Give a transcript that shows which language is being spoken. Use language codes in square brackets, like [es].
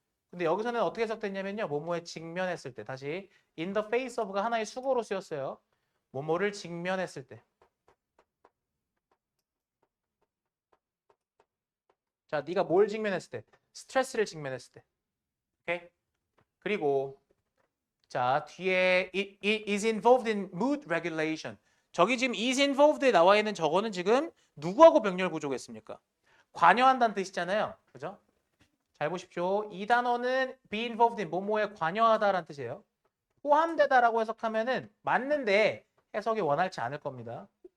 [ko] 근데 여기서는 어떻게 해석됐냐면요. 뭐뭐에 직면했을 때 다시 [en] in the face of [ko] 가 하나의 수거로 쓰였어요. 뭐뭐를 직면했을 때. 자, 네가 뭘 직면했을 때? 스트레스를 직면했을 때. 오케이? 그리고 자, 뒤에 [en] it is involved in mood regulation. [ko] 저기 지금 [en] is involved [ko] 에 나와 있는 저거는 지금 누구하고 병렬 구조겠습니까? 관여한다는 뜻이잖아요. 그죠? 잘 보십시오. 이 단어는 [en] be involved in [ko] 뭐뭐에 관여하다라는 뜻이에요. 포함되다라고 해석하면은 맞는데 해석이 원활치 않을 겁니다.